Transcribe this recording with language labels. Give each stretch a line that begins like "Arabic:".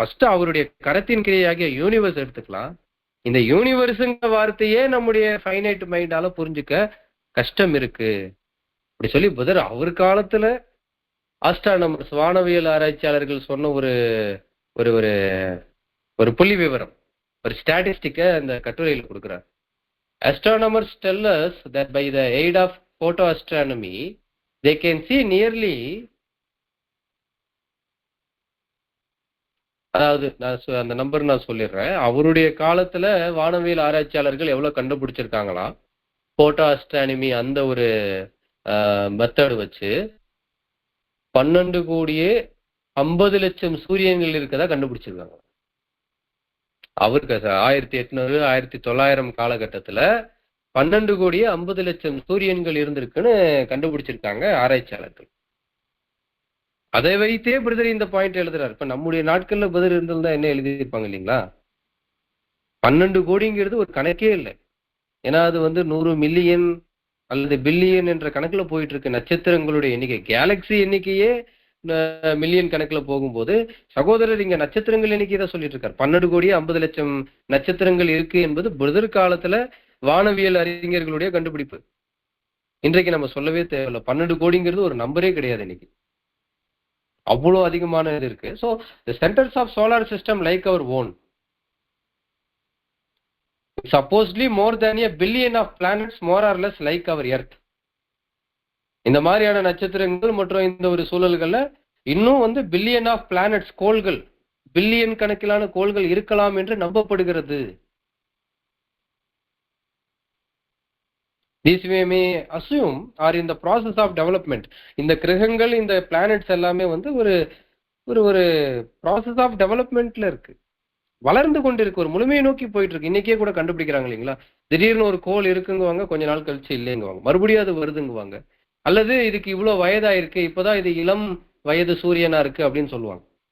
Tamil: First அவருடைய கரத்தின் கிரையாகிய universe எடுத்துக்கலாம். இந்த யூனிவர்ஸுங்கிற வார்த்தையே நம்முடைய ஃபைனைட் மைண்டால புரிஞ்சுக்க கஷ்டம் இருக்கு அப்படி சொல்லி புதர் அவர் காலத்துல ஆஸ்ட்ரானமர்ஸ், வானவியல் ஆராய்ச்சியாளர்கள் சொன்ன ஒரு ஒரு ஒரு ஒரு புள்ளி விவரம், ஒரு ஸ்டாட்டிஸ்டிக்க அந்த கட்டுரையில் கொடுக்கிறார்.
English: Astronomers tell us that by the aid of photoastronomy they can see nearly,
Tamil: அதாவது அந்த நம்பர் நான் சொல்லிடுறேன். அவருடைய காலத்துல வானவியல் ஆராய்ச்சியாளர்கள் எவ்வளவு கண்டுபிடிச்சிருக்காங்களா, போட்டோ அஸ்ட்ரானமி அந்த ஒரு மெத்தட் வச்சு 12,50,00,000 சூரியன்கள் இருக்கதா கண்டுபிடிச்சிருக்காங்க. அவருக்கு 1800 1900 காலகட்டத்துல 12,50,00,000 சூரியன்கள் இருந்திருக்குன்னு கண்டுபிடிச்சிருக்காங்க ஆராய்ச்சியாளர்கள். அதை வைத்தே பிரதர் இந்த பாயிண்ட் எழுதுறாரு. இப்ப நம்முடைய நாட்கள்ல பதில் இருந்திருந்தா என்ன எழுதியிருப்பாங்க இல்லைங்களா? 12 கோடிங்கிறது ஒரு கணக்கே இல்லை. ஏன்னா அது வந்து 100 மில்லியன் அல்லது பில்லியன் என்ற கணக்குல போயிட்டு இருக்கு. நட்சத்திரங்களுடைய எண்ணிக்கை, கேலக்சி எண்ணிக்கையே மில்லியன் கணக்குல போகும்போது, சகோதரர் இங்க நட்சத்திரங்கள் எண்ணிக்கை தான் சொல்லிட்டு இருக்காரு. 12,50,00,000 நட்சத்திரங்கள் இருக்கு என்பது புதர் காலத்துல வானவியல் அறிஞர்களுடைய கண்டுபிடிப்பு. இன்றைக்கு நம்ம சொல்லவே தேவையில்லை. 12 கோடிங்கிறது ஒரு நம்பரே கிடையாது இன்னைக்கு. அவ்வளோ அதிகமான இது இருக்கு.
English: So the centres of solar system like our own, supposedly more than a billion of planets more or less like our earth.
Tamil: இந்த மாதிரியான நட்சத்திரங்கள் மற்றும் இந்த ஒரு சூழல்கள்ல இன்னும் வந்து பில்லியன் ஆஃப் பிளானட்ஸ், கோள்கள், பில்லியன் கணக்கிலான கோள்கள் இருக்கலாம் என்று நம்பப்படுகிறது.
English: These we may assume are in the process of development.
Tamil: இந்த கிரகங்கள், இந்த பிளானட்ஸ் எல்லாமே வந்து ஒரு ஒரு ப்ராசஸ் ஆஃப் டெவலப்மெண்ட்ல இருக்கு, வளர்ந்து கொண்டு இருக்கு, ஒரு முழுமையை நோக்கி போயிட்டு இருக்கு. இன்னைக்கே கூட கண்டுபிடிக்கிறாங்க இல்லைங்களா? திடீர்னு ஒரு கோள் இருக்குங்குவாங்க, கொஞ்ச நாள் கழிச்சு இல்லைங்குவாங்க, மறுபடியும் அது வருதுங்குவாங்க. அல்லது இதுக்கு இவ்வளவு வயதாயிருக்கு, இப்பதான் இது இளம் வயது சூரியனா இருக்கு அப்படின்னு சொல்லுவாங்க.